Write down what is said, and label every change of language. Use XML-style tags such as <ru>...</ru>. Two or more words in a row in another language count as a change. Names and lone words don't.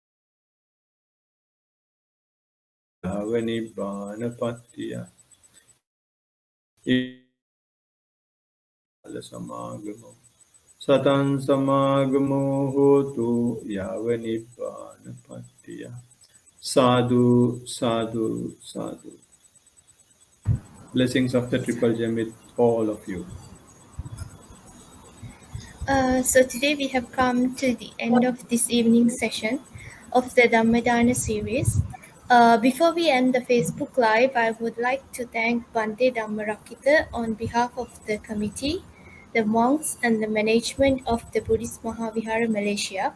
<pi>Yavanibbana pattiya. Bala samagamo. Satan samagamo hotu yavanibbana pattiya. Sadhu, sadhu, sadhu.</pi> <en>Blessings of the Triple Gem with all of you. So today we have come to the end of this evening's session of the Dhammadana series. Before we end the Facebook Live, I would like to thank Bhante DhammaRakkhita on behalf of the committee, the monks, and the management of the Buddhist Mahavihara Malaysia.</en>